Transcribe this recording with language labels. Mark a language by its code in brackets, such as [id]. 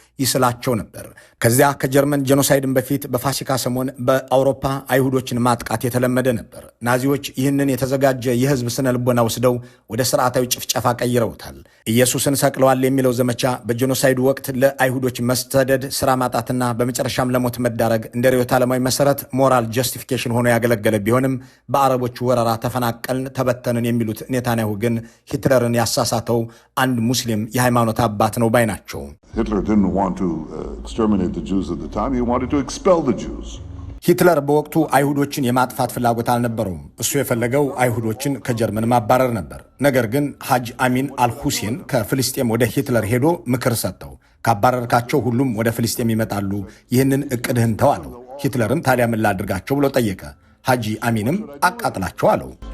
[am] ይስላቸው ነበር። ከዚያ ከጀርመን ጄኖሳይድን በፊት በፋሲካ ሰሞን በአውሮፓ አይሁዶችን ማጥቃት የተለመደ ነበር። ናዚዎች ይህንን የተዘጋጀ የህዝብ ስነ ልቦና ወስደው ወደ ስርዓታዊ ጭፍጨፋ ቀይረውታል። ኢየሱስን ሰቅለዋል የሚለው ዘመቻ በጄኖሳይዱ ወቅት ለአይሁዶች መስተደድ፣ ስራ ማጣትና በመጨረሻም ለሞት መዳረግ እንደ ርዕዮተ ዓለማዊ መሰረት ሞራል ጀስቲፊኬሽን ሆኖ ያገለገለ ቢሆንም በአረቦቹ ወረራ ተፈናቀልን፣ ተበተንን የሚሉት ኔታንያሁ ግን ሂትለርን ያሳሳተው አንድ ሙስሊም የሃይማኖት አባት ነው ባይ ናቸው። [en] Hitler didn't want to exterminate the Jews at the time. He wanted to expel the Jews. [am] ሂትለር በወቅቱ አይሁዶችን የማጥፋት ፍላጎት አልነበረውም። እሱ የፈለገው አይሁዶችን ከጀርመን ማባረር ነበር። ነገር ግን ሐጅ አሚን አልሁሴን ከፍልስጤም ወደ ሂትለር ሄዶ ምክር ሰጠው። ካባረርካቸው ሁሉም ወደ ፍልስጤም ይመጣሉ፣ ይህንን እቅድህን ተው አለው። ሂትለርም ታዲያ ምን ላድርጋቸው ብሎ ጠየቀ። ሐጂ አሚንም አቃጥላቸው አለው።